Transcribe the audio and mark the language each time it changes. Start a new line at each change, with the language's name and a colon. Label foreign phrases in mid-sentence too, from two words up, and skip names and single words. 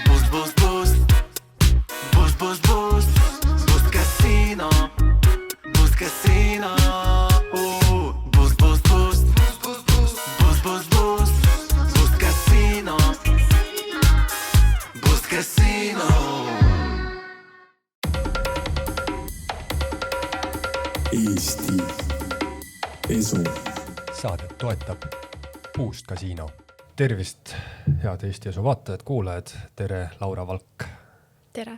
Estonian: Boost, boost, boost, boost, boost, boost casino, boost casino. Boost, boost, boost, boost, boost, boost, boost, boost casino, boost casino. Eesti Esu. Saadet toetab Boost Casino. Tervist, head Eesti Esu vaatajad, kuulajad. Tere, Laura Valk. Tere.